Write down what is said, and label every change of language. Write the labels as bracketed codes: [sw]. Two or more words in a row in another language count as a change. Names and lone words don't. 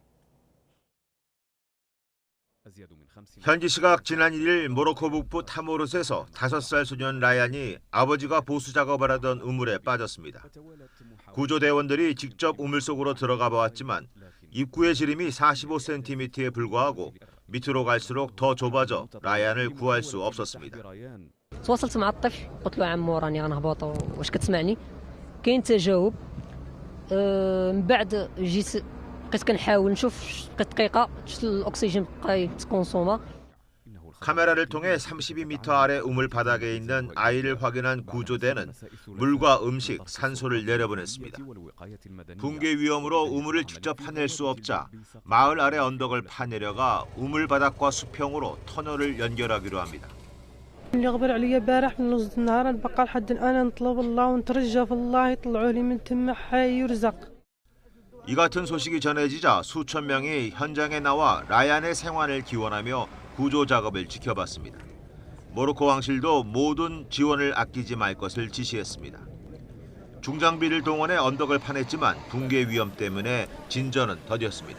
[ko] 현지 시각 지난 1일 모로코 북부 타모르스에서 5살 소년 라얀이 아버지가 보수 작업을 하던 우물에 빠졌습니다. 구조대원들이 직접 우물 속으로 들어가 보았지만 입구의 지름이 45cm에 불과하고 밑으로 갈수록 더 좁아져 라얀을 구할 수 없었습니다. [ar] تواصلت مع الطفل قلت له عمو راني غنهبط واش كتسمعني كاين تجاوب من بعد جيت بقيت كنحاول نشوف دقيقه شفت الاكسجين بقى يتكونسوما. [ko] 카메라를 통해 32m 아래 우물 바닥에 있는 아이를 확인한 구조대는 물과 음식, 산소를 내려보냈습니다. 붕괴 위험으로 우물을 직접 파낼 수 없자 마을 아래 언덕을 파내려가 우물 바닥과 수평으로 터널을 연결하기로 합니다. [ar] اللي غبر عليا البارح من نص النهار نبقى لحد الان نطلب الله ونترجى في الله يطلعوا لي من تما حي يرزق. [ko] 이 같은 소식이 전해지자 수천 명이 현장에 나와 라얀의 생환을 기원하며 구조 작업을 지켜봤습니다. 모로코 왕실도 모든 지원을 아끼지 말 것을 지시했습니다. 중장비를 동원해 언덕을 파냈지만 붕괴 위험 때문에 진전은 더뎠습니다.